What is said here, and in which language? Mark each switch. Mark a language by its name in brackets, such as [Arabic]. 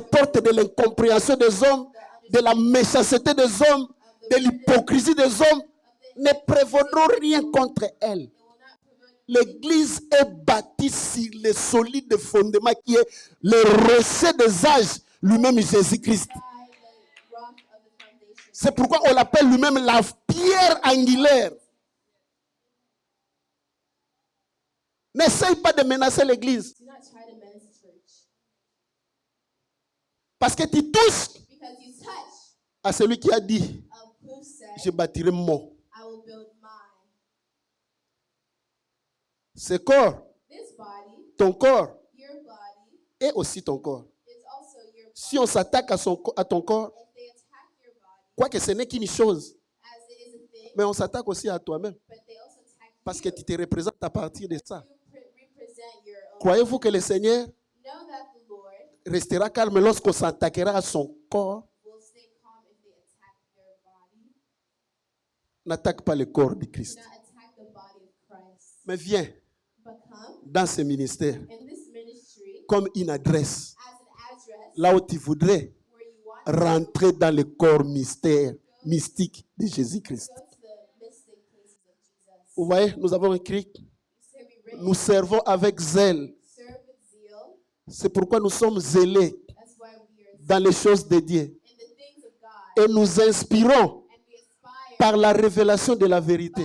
[French] les portes de l'incompréhension des hommes, de la méchanceté des hommes, de l'hypocrisie des hommes, ne prévaudront rien contre elle. [English] it will not provoke [French] L'église est bâtie sur le solide fondement qui est le rocher des âges, lui-même Jésus-Christ. [English] by the rock of the foundation. [French] C'est pourquoi on l'appelle lui-même la pierre angulaire. N'essaye pas de menacer l'église. [English] Do not try to menace the church [French] Parce que tu touches [English] because you touch [French] à celui qui a dit, [English] of who said, [French] je bâtirai mon. [English] I will build mine. [French] Ce corps, [English] This body, [French] ton corps, [English] your body, [French] et aussi ton corps. [English] is also your body. [French] Si on s'attaque à ton corps, [English] If they attack your body, [French] quoique ce n'est qu'une chose, [English] as it is a thing, [French] mais on s'attaque aussi à toi-même. [English] but they also attack [French] Parce que [English] you. [French] tu te représentes à partir de ça. [English] You represent your own. [French] Croyez-vous que le Seigneur [English] Know that the Lord [French] restera calme lorsqu'on s'attaquera à son corps? [English] will stay calm if they attack their body. [French] N'attaque pas le corps de [English] Do [French] Christ. [English] not attack the body of Christ. [French] Mais viens [English] But come [French] dans ce ministère [English] in this ministry [French] comme une adresse, [English] as an address [French] là où tu voudrais [English] where you want to [French] rentrer dans le corps mystère, mystique de Jésus-Christ. [English] go to the mystic places of Jesus. [French] Vous voyez, nous avons écrit, [English] You say we [French] nous servons avec zèle. [English] serve with zeal. [French] C'est pourquoi nous sommes zélés. [English] That's why [French] dans les choses de Dieu. [English] in the things of God. [French] Et nous inspirons [English] And we aspire [French] par la révélation de la vérité.